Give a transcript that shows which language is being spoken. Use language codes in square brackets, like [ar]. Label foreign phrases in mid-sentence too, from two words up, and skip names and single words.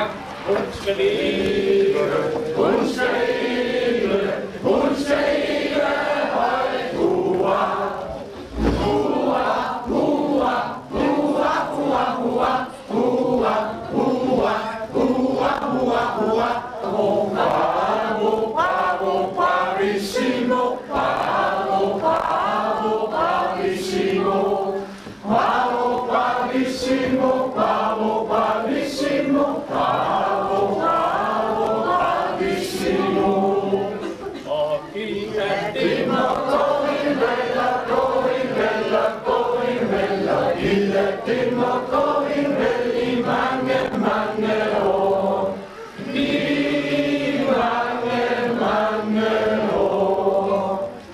[da] Hun skal leve, hun skal leve, hun skal leve højt. Hurra! Hurra! Hurra! Hurra! Hurra! Hurra! Hurra! Hurra! Hurra! Hurra! Hurra! [it] Bravo! Bravo! Bravissimo! Bravo! Bravo! Bravissimo! Bravo! Bravissimo! Bravo! Bravissimo! Bravo! Bravo! Bravissimo! [da] Og giv at det må gå en veller, gå en veller, gå en veller. Giv at det må gå en vel i mange, mange år. I mange, mange år.